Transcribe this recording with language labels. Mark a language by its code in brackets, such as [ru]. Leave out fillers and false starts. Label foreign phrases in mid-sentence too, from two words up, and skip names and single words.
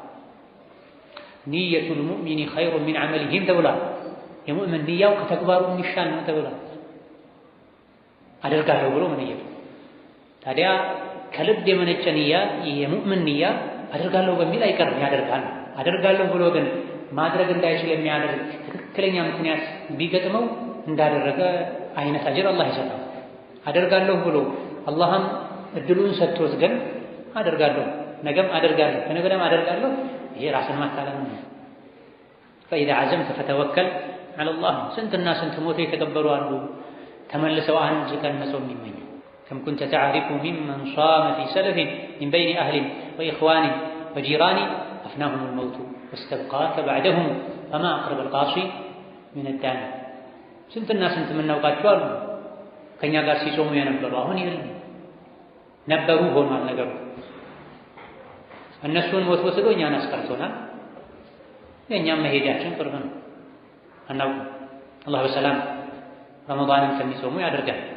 [ar] نية المؤمن خير من عمله [am] ተብሏል። የሙእሚን ንያው ከተግባሩ የሚሻል ነው ተብሏል። አደርጋለሁ ብሎ መነየቱ ታዲያ ከልብ የመነጨ ንያ የሙእሚን ንያ አደርጋለሁ በሚል አይቀርም ያደርጋል። አደርጋለሁ ብሎ ግን ማድረግ እንዳይችል የሚያደርግ ትክክለኛ ምክንያት ቢገጥመው እንዳደረገ አይነት አጅር አላህ ይሰጣል። አደርጋለሁ ብሎ አላህም እድሉን ሰጥቶት ግን አደርጋለሁ ነገም አደርጋለሁ ከነገ ወዲያም አደርጋለሁ ይሄ ራስን ማታለል ነው። [ar] فإذا عزمت فتوكل على الله [am] ስንትና ስንት ሞት የተቀበሉ አሉ ተመልሰው አንድ ቀን መጾም የሚመኙ [ar] كم كنت تعرف ممن صام في سلف من بين أهل وإخوان وجيران أفناهم الموت واستبقاك بعدهم فما أقرب القاصي من الدان [am] ስንትና ስንት የምናውቃቸው አሉ ከኛ ጋር ሲጾሙ የነበሩ አሁን የለም ነበሩ ሆኗል ነገሩ እነሱን ሞት ወስዶ እኛን አስቀርቶናል። የእኛም መሄጃችን ቅርብ ነው አናውቅም። አላህ በሰላም ረመዳንን ከሚጾሙ ያደርጋል።